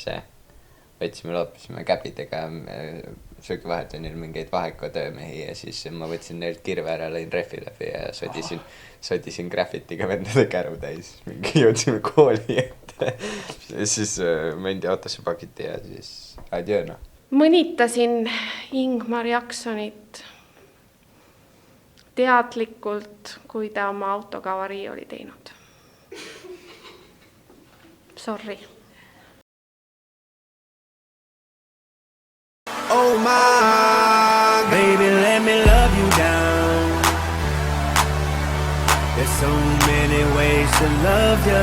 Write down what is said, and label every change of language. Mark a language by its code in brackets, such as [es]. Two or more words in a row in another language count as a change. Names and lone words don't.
[et] Võtsime loopisime käpidega söögivahetunnil mingeid vahekutöömehi ja siis ma võtsin neilt kirve ära, lõin rehvi läbi ja sodisin graffitiga vendade käru täis. Mingi jõudsime kooli ette. Ja siis mendi autosse pakiti ja siis adjöö. Mõnitasin Ingmar Jaksonit teadlikult, kui ta oma autoga avarii oli teinud. [en] Sorry. Oh my, baby, let me love you down. There's so many ways to love you.